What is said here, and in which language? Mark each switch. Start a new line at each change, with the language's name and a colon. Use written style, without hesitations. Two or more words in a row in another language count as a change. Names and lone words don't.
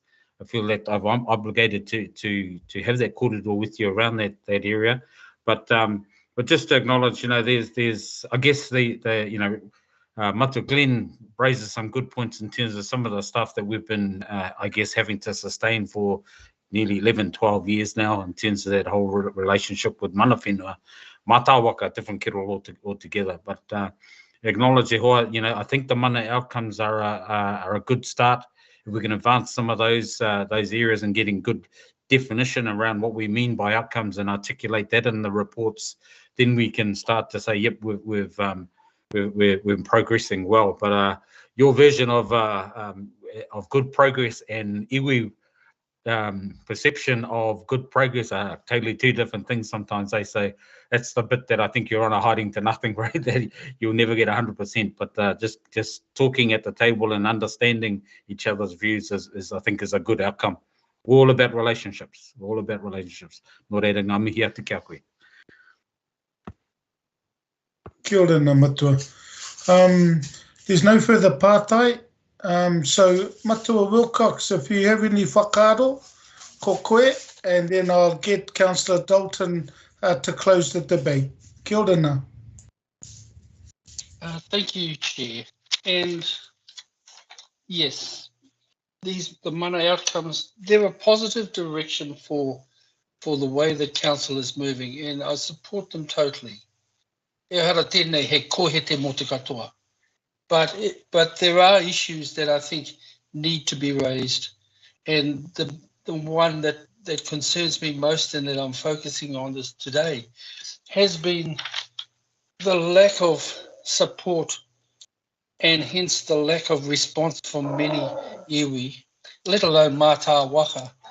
English: I feel that I'm obligated to have that kōrero with you around that area, but just to acknowledge, there's I guess the Matu Glenn raises some good points in terms of some of the stuff that we've been, I guess, having to sustain for nearly 11, 12 years now in terms of that whole relationship with
Māori: mana whenua.
English: Mātāwaka, different kettle altogether. But acknowledge
Māori: e hoa,
English: I think the mana outcomes are a good start. If we can advance some of those areas and getting good definition around what we mean by outcomes and articulate that in the reports, then we can start to say, yep, we're progressing well. But your version of good progress and iwi perception of good progress are totally two different things. Sometimes they say that's the bit that I think you're on a hiding to nothing, right? That you'll never get 100%. But just talking at the table and understanding each other's views is I think is a good outcome. All about relationships. All about relationships.
Māori: Nō reira ngā mihi atu kia koe. Kia ora ngā matua.
English: There's no further pātai. So, Matua Wilcox, if you have any whakaaro,
Māori: ko koe,
English: and then I'll get Councillor Dalton to close the debate.
Māori: Kia ora ngā.
English: Thank you, Chair. And yes, the mana outcomes, they're a positive direction for the way the council is moving, and I support them totally.
Māori: E hara tēnei he kohete mō te katoa.
English: But there are issues that I think need to be raised, and the one that concerns me most and that I'm focusing on this today has been the lack of support and hence the lack of response from many iwi, let alone mātāwaka,